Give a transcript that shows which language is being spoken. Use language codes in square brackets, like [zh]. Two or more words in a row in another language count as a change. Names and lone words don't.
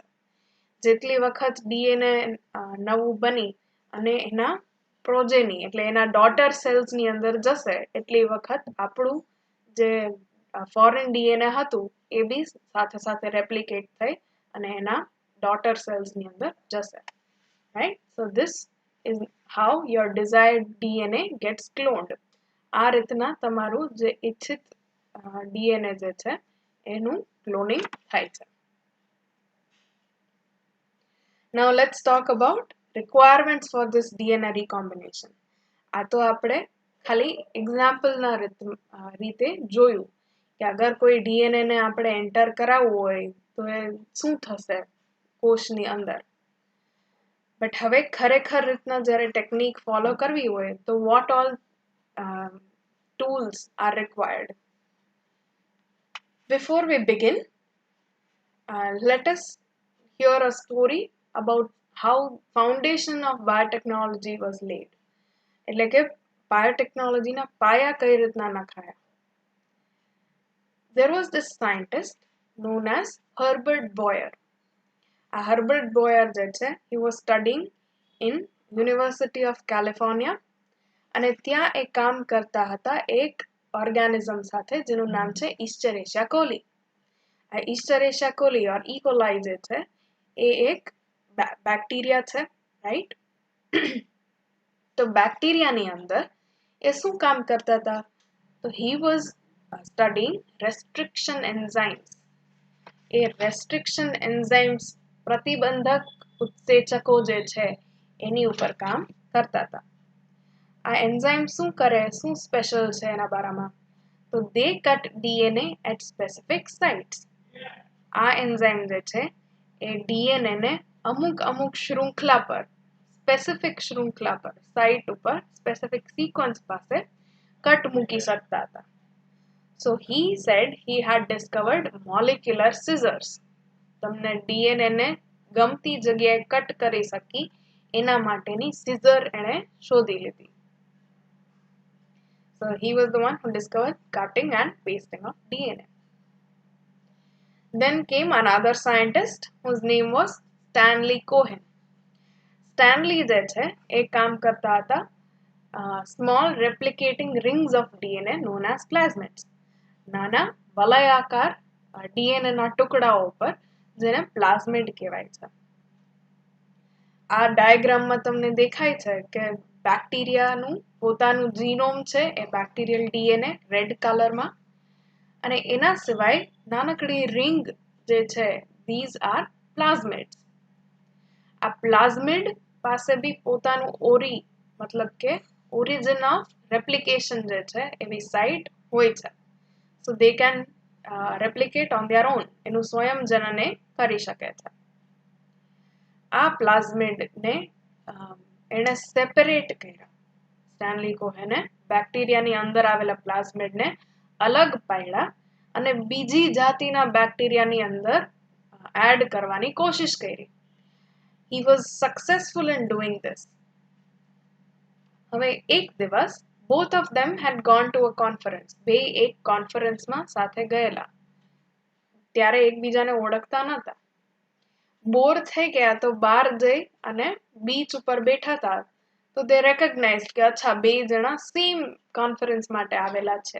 [gu] જેટલી વખત ડીએનએ નવું બની અને એના પ્રોજેની એટલે એના ડોટર સેલ્સની અંદર જશે એટલી વખત આપણું જે [en] foreign DNA [gu] હતું એ બી સાથે સાથે રેપ્લિકેટ થઈ અને એના ડોટર સેલ્સની અંદર જશે. [en] Right? So this is how your desired DNA gets cloned. [gu] આ રીતના તમારું જે ઇચ્છિત ડીએનએ જે છે એનું ક્લોનિંગ થાય છે. [en] Now let's talk about requirements for this DNA recombination. [gu] આ તો આપણે ખાલી એક્ઝામ્પલના રીતે જોયું કે અગર કોઈ ડીએનએ ને આપણે એન્ટર કરાવવું હોય તો એ શું થશે કોષની અંદર. બટ હવે ખરેખર રીતના જ્યારે [en] technique follow [gu] કરવી હોય તો [en] what all tools are required. Before we begin, let us hear a story about how foundation of biotechnology was laid. [gu] એટલે કે બાયોટેકનોલોજીના પાયા કઈ રીતના નખાયા. [en] There was this scientist known as Herbert Boyer. [gu] આ Herbert Boyer જે છે, [en] he was studying in University of California [gu] અને ત્યાં એ કામ કરતા હતા એક ઓર્ગેનિઝમ સાથે જેનું નામ છે Escherichia coli. આ Escherichia coli or E. coli જે છે એ એક બેક્ટેરિયા છે, રાઈટ? તો બેક્ટેરિયાની અંદર એ શું કામ કરતા હતા? તો [en] he was studying restriction enzymes. [gu] એ [en] restriction enzymes [gu] પ્રતિબંધક ઉત્સેચકો જે છે એની ઉપર કામ કરતા હતા. આ એન્ઝાઇમ શું કરે, શું સ્પેશિયલ છે એના બારામાં? તો [en] they cut DNA at specific sites. [gu] આ એન્ઝાઇમ જે છે એ ડીએનએ ને અમુક શૃંખલા પર, સ્પેસિફિક શૃંખલા પર, સાઇટ ઉપર, [en] specific sequence [gu] પાસે કટ મૂકી શકતા હતા. [en] So he said he had discovered molecular scissors. [gu] તમને ડીએનએ ને ગમતી જગ્યાએ કટ કરી શકી એના માટેની સિઝર એણે શોધી લીધી. [en] So he was the one who discovered cutting and pasting of DNA. Then came another scientist whose name was Stanley Cohen. Stanley [gu] જે છે એ કામ કરતા હતા [en] small replicating rings of DNA known as plasmids. [gu] નાના વલયાકાર ડીએનએ ના ટુકડાઓ પર જેને પ્લાઝમિડ કહેવાય છે. આ ડાયાગ્રામમાં તમને દેખાય છે કે બેક્ટેરિયાનું પોતાનું જીનોમ છે એ બેક્ટેરિયલ ડીએનએ રેડ કલરમાં, અને એના સિવાય નાનકડી રિંગ જે છે [en] these are plasmids. [gu] આ પ્લાઝમિડ પાસે બી પોતાનું મતલબ કે [en] origin of replication [gu] જે છે એવી સાઇટ હોય છે. [en] So they can replicate on their own. [gu] એનું સ્વયં જનને કરી શકે છે. આ પ્લાઝમિડને એણે સેપરેટ કર્યા. સ્ટેનલી કોહેને બેક્ટેરિયાની અંદર આવેલા પ્લાઝમિડને અલગ પાડ્યા અને બીજી જાતિના બેક્ટેરિયાની અંદર એડ કરવાની કોશિશ કરી. [en] He was successful in doing this. [gu] હવે એક દિવસ [en] both of them had gone to a conference. [gu] બે એક કોન્ફરન્સમાં સાથે ગયેલા. ત્યારે એકબીજાને ઓળખતા નહોતા. બોર થઈ ગયા તો બહાર જઈ અને બીચ ઉપર બેઠા હતા તો [en] they recognized [gu] કે અચ્છા બે જણા [en] same conference [gu] માટે આવેલા છે.